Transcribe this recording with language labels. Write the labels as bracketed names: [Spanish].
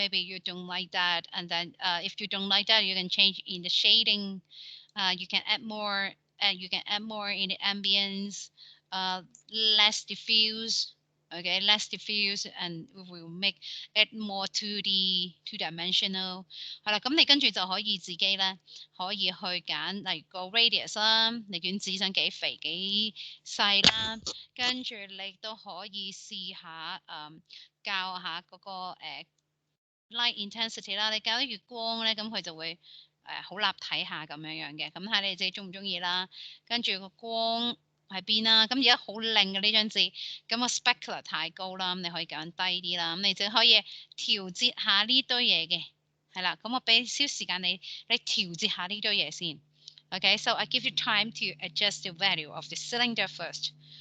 [English] Maybe you don't like that, and then if you don't like that, you can change in the shading. You can add more, and you can add more in the ambience, uh, less diffuse, okay, less diffuse, and we will make it more 2D, two-dimensional。 [Cantonese] 係啦，咁你跟住就可以自己咧，可以去揀，例如個 radius 啦，你卷紙想幾肥幾細啦，跟住你都可以試下校下嗰個light intensity 啦，你校得越光咧，咁佢就會好立體下咁樣嘅，咁睇你自己中唔中意啦。跟住個光喺邊啦，咁而家好靚嘅呢張紙，咁個 specular 太高啦，咁你可以揀低啲啦，咁你就可以調節下呢堆嘢嘅，係啦，咁我俾少時間你調節下呢堆嘢先。 [English] Okay, so I give you time to adjust the value of the cylinder first.